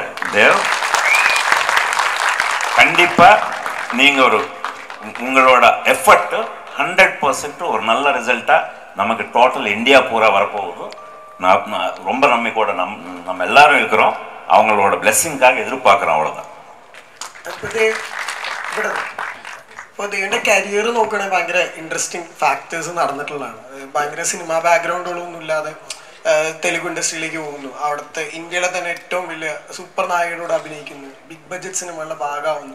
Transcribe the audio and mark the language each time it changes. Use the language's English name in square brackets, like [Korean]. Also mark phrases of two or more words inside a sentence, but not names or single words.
[Tamil] தேவ், கண்டிப்பாக நீங்கள் உங்களோட எஃபர்ட்டு 100% ஒரு நல்ல ரிசல்ட்டாக நமக்கு டோட்டல் இந்தியா பூரா வரப்போகுது. நான் ரொம்ப நம்பிக்கையோட நம்ம எல்லாரும் இருக்கிறோம். அவங்களோட பிளெஸ்ஸிங்காக எதிர்பார்க்குறோம். அவ்வளோதான். [Malayalam] അപ്പോൾ എൻ്റെ കരിയർ നോക്കുകയാണെങ്കിൽ ഭയങ്കര [English] interesting factors [Malayalam] നടന്നിട്ടുള്ളതാണ്. ഭയങ്കര സിനിമ ബാക്ക്ഗ്രൗണ്ടുകളൊന്നും ഇല്ലാതെ തെലുഗു ഇൻഡസ്ട്രിയിലേക്ക് പോകുന്നു. അവിടുത്തെ ഇന്ത്യയിലെ തന്നെ ഏറ്റവും വലിയ സൂപ്പർ നായകനോട് അഭിനയിക്കുന്നു, [English] big budget [Malayalam] സിനിമകളുടെ ഭാഗമാവുന്നു.